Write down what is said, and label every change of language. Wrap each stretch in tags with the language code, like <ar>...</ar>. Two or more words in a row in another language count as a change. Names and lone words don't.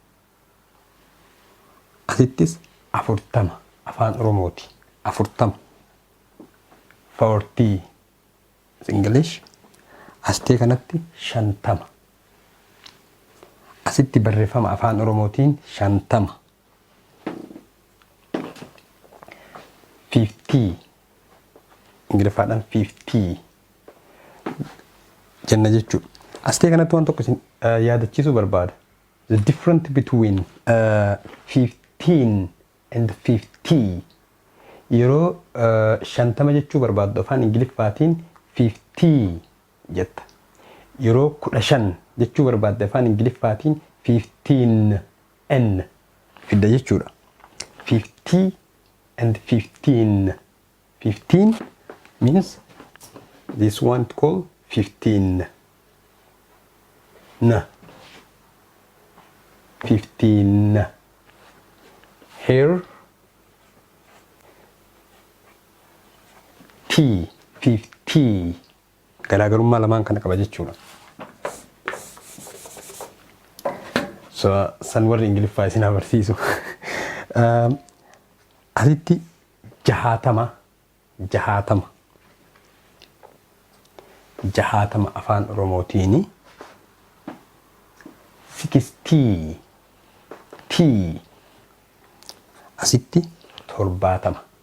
<om>asittis 40 afaan Oromooti 40 English astee kanatti 50 asitti barreeffama afaan Oromootiin 50 50 Ingiliffaadhaan 50 jenna jechuudha. Astee kanatti waan tokko yaadachiisuu barbaada.</om> <en>The difference between 15 and 50</en> <om>yeroo 50 jechuu barbaaddu afaan Ingiliffaatiin 50 jetta. Yeroo 15 jechuu barbaaddu afaan Ingiliffaatiin 15 n fidda jechuudha.</om> <en>50 and 15. 15 means this one called 15. Na. 15. Here. T. 50.</en> <om>Garaagarummaa lamaan kana qaba jechuudha. So san warri Ingiliffaa isin agarsiisu. Asitti jahaatama afaan Oromootiini 60 T asitti torbaatama.</om>